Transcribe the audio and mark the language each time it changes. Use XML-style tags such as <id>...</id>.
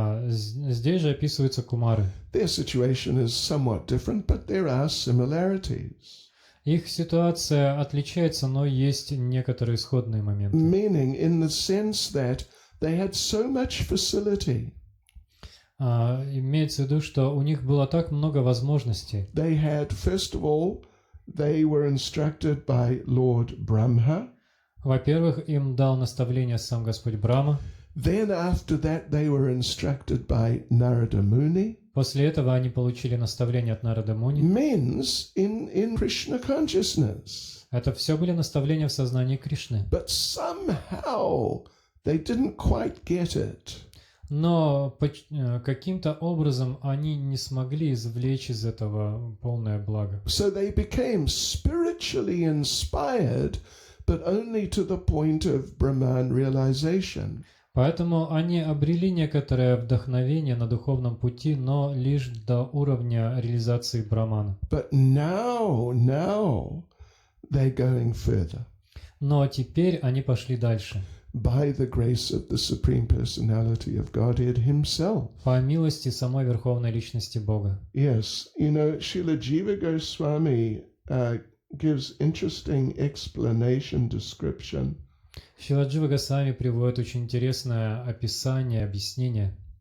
<ru>Здесь же описываются кумары.</ru> <en>Their situation is somewhat different, but there are similarities.</en> <ru>Их ситуация отличается, но есть некоторые исходные моменты.</ru> <en>Meaning in the sense that they had so much facility.</en> <ru>Имеется в виду, что у них было так много возможностей.</ru> <en>They had, first of all, they were instructed by Lord Brahma.</en> <ru>Во-первых, им дал наставление сам Господь Брахма.</ru> <en>Then after that they were instructed by Narada Muni.</en> <ru>После этого они получили наставление от Нарады Муни.</ru> <en>Means in Krishna consciousness.</en> <ru>Это все были наставления в сознании Кришны.</ru> <en>But somehow they didn't quite get it.</en> <ru>Но каким-то образом они не смогли извлечь из этого полное благо.</ru> <en>So they became spiritually inspired, but only to the point of Brahman realization.</en> <ru>Поэтому они обрели некоторое вдохновение на духовном пути, но лишь до уровня реализации Брамана.</ru> <en>But now they're going further.</en> <ru>Но теперь они пошли дальше.</ru> <en>by the grace of the Supreme Personality of Godhead Himself.</en> <ru>По милости самой Верховной Личности Бога.</ru> <en>Yes, you know, Srila Jiva Goswami gives interesting explanation, description.</en> <ru>Шрила Джива Госвами приводит очень интересное описание, объяснение.</ru>